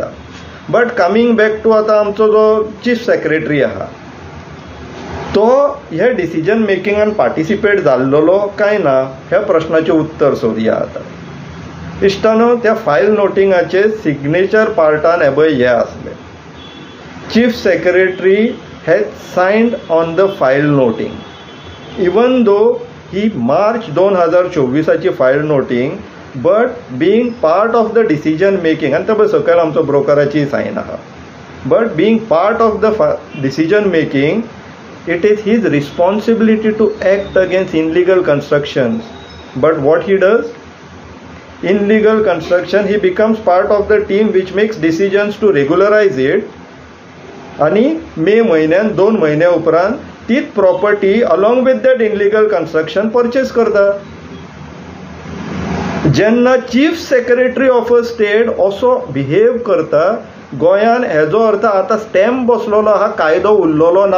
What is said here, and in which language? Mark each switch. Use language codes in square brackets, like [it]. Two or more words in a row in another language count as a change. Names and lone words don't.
[en] but coming back to [kok] आतां आमचो जो चीफ सेक्रेटरी आहा तो हे डिसिजन मेकिंगान पार्टिसिपेट जाल्लो काय ना ह्या प्रश्नाचें उत्तर सोदया आतां. इश्टानो त्या फायल नोटिंगाचे सिग्नेचर पार्टान हे पळय हे आसले. [en] चीफ सेक्रेटरी has signed on the file noting. Even though he March 2024 file noting, but being part of the decision making, and [kok] तब सकयल आमचो ब्रोकराची साइन आहा. [en] But being part of the decision making, it is his responsibility to act against illegal constructions. But what he does? In illegal construction, he becomes part of the team which makes decisions to regularize it. [kok] आणि मे म्हयन्यान 2 म्हयन्या उपरांत तीच प्रॉपर्टी [en] along with that illegal construction purchase [kok] करता. जेन्ना [en] chief secretary of a state [kok] असो बिहेव करता गोंयान हेजो अर्थ आतां स्टॅम्प बसलेलो आहा, कायदो उरलेलो ना.